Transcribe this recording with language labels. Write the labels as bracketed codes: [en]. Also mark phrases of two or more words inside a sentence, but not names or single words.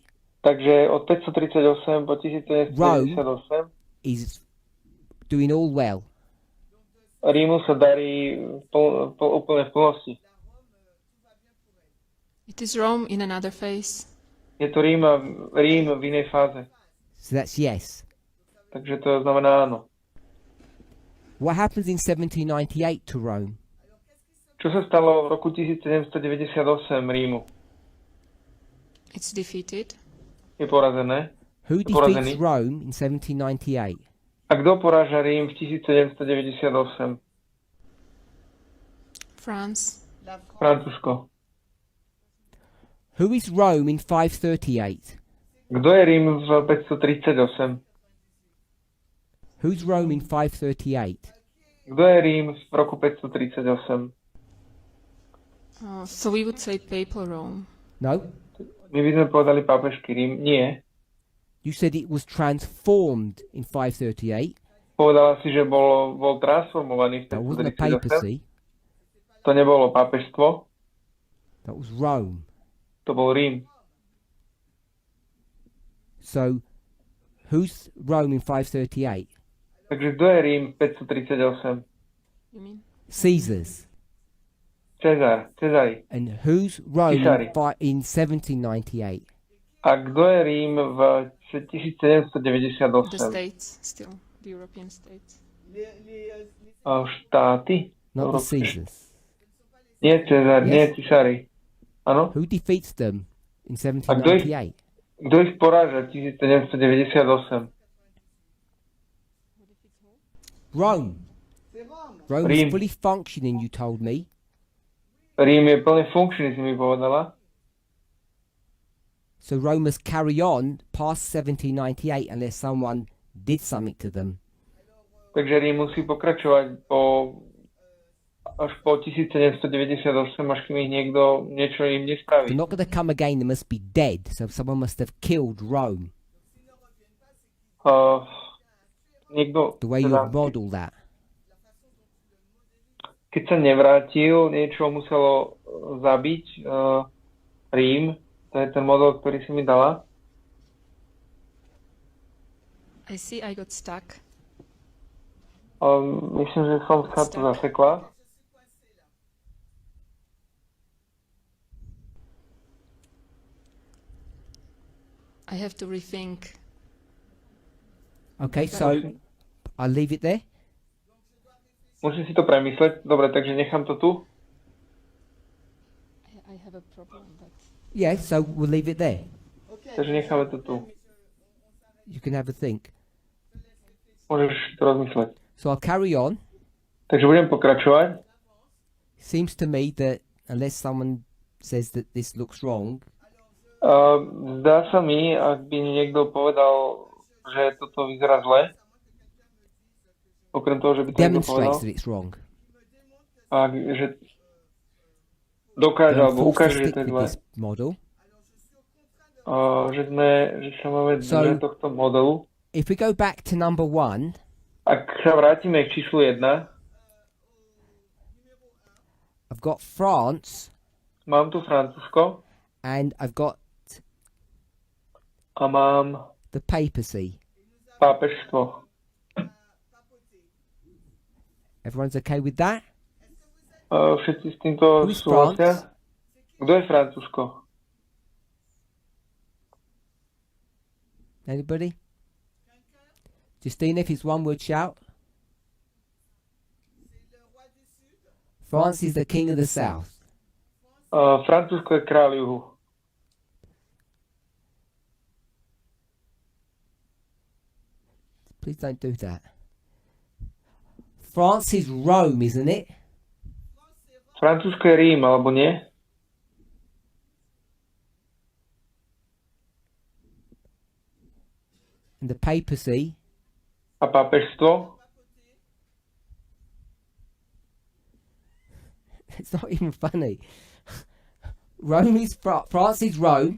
[sk] Takže od 538 po 1998 [en] is doing all well. [sk] Rímu sa darí úplne v plnosti. [en] It is Rome in another phase. [sk] Je to Rím v inej fáze. [en] So that's yes. [sk] Takže to znamená áno. [en] What happens in 1798 to Rome? [sk] Čo sa stalo v roku 1798 Rímu? [en] It's defeated. [sk] Je porazené. [en] Who [sk] Je porazený. [en] defeats Rome in 1798? [sk] A kto poráža Rím v 1798? [en] France. [sk] Francúzsko. [en] Who is Rome in 538? [sk] Kto je Rím v 538? [en] Who's Rome in 538? [sk] Kto je Rím v roku 538? [en] So we would say Papal Rome. No, [sk] My by sme povedali pápežský Rím. Nie. [en] you said it was transformed in 538. [sk] Povedala si, že bol transformovaný v [en] That wasn't a [sk] 538. [en] papacy. [sk] To nebolo pápežstvo, [en] That was Rome. [sk] to bol Rím. [en] So, who's Rome in 538? [sk] Takže kto je Rím v 538? [en] You mean? Caesar's. [sk] Cezari. [en] And who's Rome [sk] Cesare. [en] in 1798? [sk] A kto je Rím v [en] The [sk] 1798? [en] states still. The European states. [sk] Štáty? [en] Not the [sk] Európske. [en] Caesars. [sk] Nie Cezar, [en] Yes. [sk] nie Cisári. Áno? [en] Who defeats them in [sk] A kto ich, [en] 1798? [sk] kto ich poráža v 1798? [en] Rome. Rome is [sk] Rím. [en] fully functioning, you told me. [sk] Rím je plne funkčný, si mi povedala. [en] So Rome must carry on past 1798 unless someone did something to them. [sk] Takže Rím musí pokračovať až po 1798, až kým ich niekto niečo im nespraví. [en] They're not going to come again, they must be dead. So someone must have killed Rome. [sk] Niekto, [en] The way you model that. [sk] keď sa nevrátil, niečo muselo zabiť Rím. To je ten model, ktorý si mi dala. [en] I see I got stuck. [sk] Myslím, že som sa tu zasekla. [en] I have to rethink. Okay, so I'll leave it there. [sk] Musím si to premysleť. Dobre, takže nechám to tu. [en] I have a problem, but Yeah, so we'll leave it there. [sk] Takže necháme to tu. [en] You can have a think. [sk] Môžeš to rozmysleť. [en] So I'll carry on. [sk] Takže budem pokračovať. [en] Seems to me that unless someone says that this looks wrong, [sk] Zdá sa mi, ak by niekto povedal, že toto vyzerá zle, okrem toho, že by to niekto povedal, [en] demonstrates that it's wrong. [sk] a že dokáže [en] Then [sk] alebo [en] forced to [sk] ukáže, že [en] stick [sk] to je [en] with [sk] zle, [en] this model. [sk] že sa máme [en] So- [sk] držať tohto modelu. [en] If we go back to number 1, [sk] Ak sa vrátime k číslu 1, [en] I've got France [sk] mám tu Francúzsko [en] and I've got [sk] a mám [en] the papacy. [sk] pápežstvo. [en] Everyone's okay with that? [sk] Všetci s týmto [en] Who is [sk] súhlasia? Kto je Francúzsko? [en] Anybody? Justina, if it's one word, shout. France is the king of the south. [sk] Francúzsko je kráľ juhu. [en] Please don't do that. France is Rome, isn't it? [sk] Francúzsko je Rím, alebo nie? [en] And the papacy. [sk] A pápežstvo? [en] It's not even funny. Rome is France is Rome.